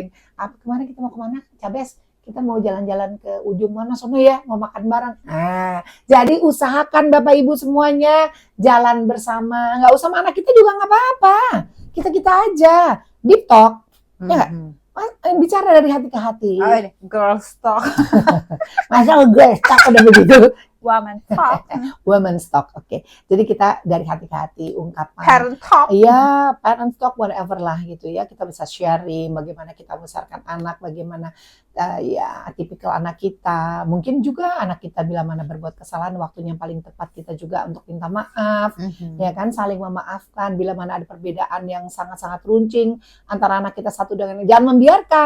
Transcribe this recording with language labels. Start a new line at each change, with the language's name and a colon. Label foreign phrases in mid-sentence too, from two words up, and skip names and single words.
Indonesian: Kemarin kita mau kemana? Cabes, kita mau jalan-jalan ke ujung mana sono ya, mau makan bareng. Nah, jadi usahakan Bapak Ibu semuanya jalan bersama. Nggak usah sama anak kita juga nggak apa-apa. Kita aja.
English: Deep talk.
Indonesian: Ya nggak? Bicara dari hati ke hati. Oh ini,
English: girls talk.
Indonesian: Masa
English: girls talk
Indonesian: udah begitu?
English: Woman talk. Women's talk,
Indonesian: oke. Jadi kita dari hati ke hati ungkapan.
English: Parent talk.
Indonesian: Iya,
English: parent talk whatever
Indonesian: lah gitu ya. Kita bisa sharing bagaimana kita membesarkan anak, bagaimana tipikal anak kita. Mungkin juga anak kita bila mana berbuat kesalahan, waktunya yang paling tepat kita juga untuk minta maaf. Ya kan, saling memaafkan bila mana ada perbedaan yang sangat-sangat runcing antara anak kita satu dengan yang jangan membiarkan.